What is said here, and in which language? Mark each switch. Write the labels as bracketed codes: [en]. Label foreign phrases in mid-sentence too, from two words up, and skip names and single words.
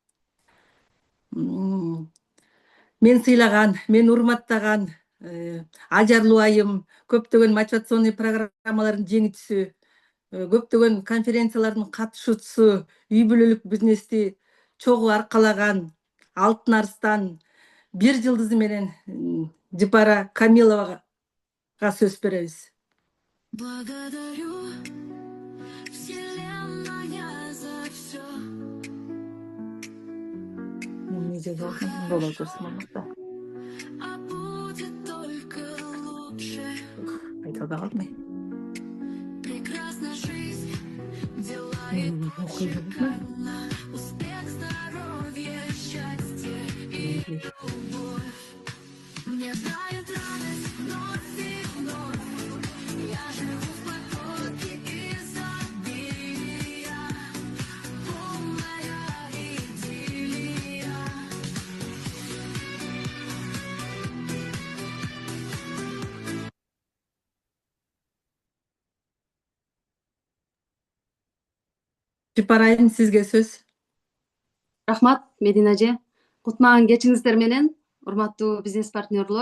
[ky] мен сыйлаган, мен урматтаган ажарлуу айым, көптөгөн мотивационный программалардын жеңүүчүсү, көптөгөн конференциялардын катышуучусу, үй бүлөлүк бизнести чогуу аркалаган алтын арстан, бир жылдызы менен Жыпара Камиловага сөз беребиз. [ru] Благодарю, Вселенная, за всё. А будет только лучше. Прекрасна жизнь, дела и прочее. Успех, здоровье, счастье и любовь. Мне дает радость вновь и вновь. Я живу в потоке изобилия, полная идиллия. [ky] Жыпара айым, сизге сөз. Рахмат, Медина эже. Кутман кечиңиздер менен, урматтуу бизнес партнерлор.